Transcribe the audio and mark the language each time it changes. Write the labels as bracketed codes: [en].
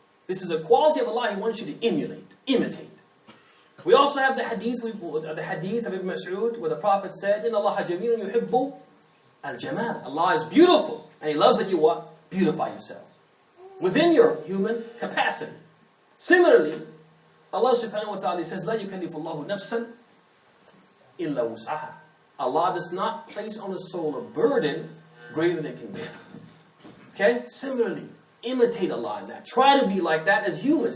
[en] This is a quality of Allah He wants you to emulate, imitate. We also have the hadith of Ibn Mas'ud where the Prophet said, [ar] "Inna Allah jamilun yuhibbu al-jamal." [en] Allah is beautiful. And He loves that you what? Beautify yourselves within your human capacity. Similarly, [ar] Allah subhanahu wa ta'ala [en] says, [ar] لا يكلف الله نفسا إلا وسعها. [en] Allah does not place on a soul a burden greater than it can bear. Okay? Similarly, imitate Allah in that. Try to be like that as humans.